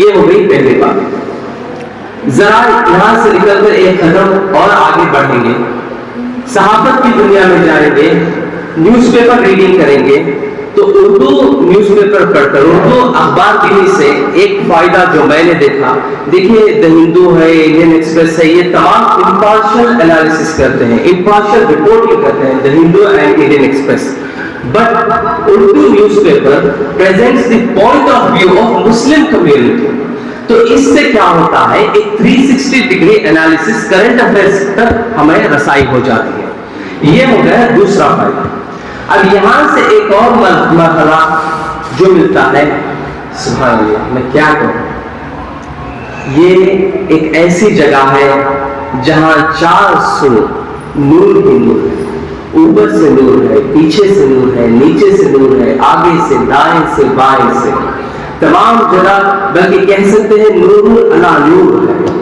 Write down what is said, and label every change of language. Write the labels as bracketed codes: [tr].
[ur] یہ ہو گئی پہلی بات. ذرا یہاں سے نکل کر ایک قدم اور آگے بڑھیں گے, صحافت کی دنیا میں جائیں گے, نیوز پیپر ریڈنگ کریں گے. تو اردو نیوز پیپر پڑھ کر, اردو اخبار بینی سے ایک فائدہ جو میں نے دیکھا, دیکھیے دا ہندو ہے, انڈین ایکسپریس ہے, یہ تمام امپارشل انالیسس کرتے ہیں, امپارشل رپورٹنگ کرتے ہیں, دا ہندو and Indian express. [en] But Urdu newspaper presents the point of view of Muslim community. [ur] تو اس سے کیا ہوتا ہے, ایک 360 ڈگری انالیسس کرنٹ افیئرس تک ہمیں رسائی ہو جاتی ہے. یہ ہو گیا دوسرا فائدہ. اب یہاں سے ایک اور مرحلہ جو ملتا ہے, سبحان اللہ, میں کیا کہوں, یہ ایک ایسی جگہ ہے جہاں 400 نور ہی نور ہے, اوپر سے نور ہے, پیچھے سے نور ہے, نیچے سے نور ہے, آگے سے, دائیں سے, بائیں سے, تمام جگہ, بلکہ کہہ سکتے ہیں نور علی نور ہے.